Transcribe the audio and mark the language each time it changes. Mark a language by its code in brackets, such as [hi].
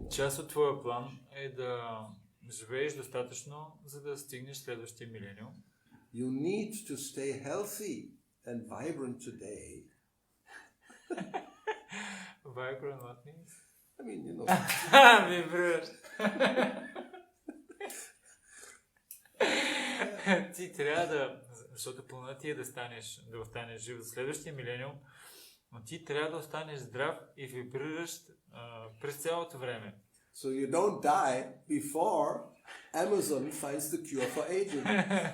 [bg] Част от твоя план е да живееш достатъчно, за да стигнеш следващия милениум. [en] you need to stay healthy and vibrant today. Vibrant what means? I mean, [bg] Вибрираш. Ти трябва да, защото планът ти е да останеш жив за следващия милениум, но ти трябва да останеш здрав и вибриращ през цялото време. [en] So you don't die before Amazon finds the cure for aging.